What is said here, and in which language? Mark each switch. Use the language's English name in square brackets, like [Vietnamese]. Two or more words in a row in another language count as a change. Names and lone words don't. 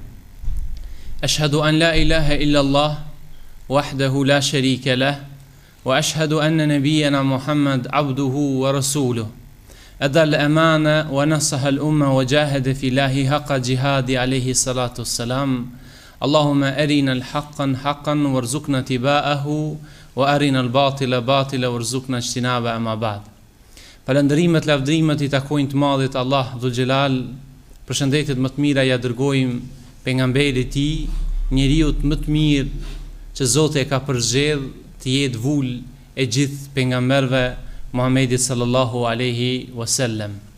[Arabic] أشهد أن لا إله إلا الله وحده لا شريك له وأشهد أن نبينا محمد عبده ورسوله أدى الأمانة ونصح الأمة وجاهد في الله حق جهاد عليه الصلاة والسلام. اللهم أرنا الحق حقا وارزقنا اتباعه وأرنا الباطل باطلا وارزقنا اجتنابه. أما بعد. [Albanian] Falëndërimet, lavdrimet i takojnë të madhit Allah [Arabic] ذو الجلال. [Albanian] Përshëndetjet më të mira ja dërgojmë pejgamberit e tij, njeriu më të mirë që Zoti e ka përzgjedh të jetë vull e gjithë pejgamberëve, Muhammedit [Arabic] صلى الله عليه وسلم.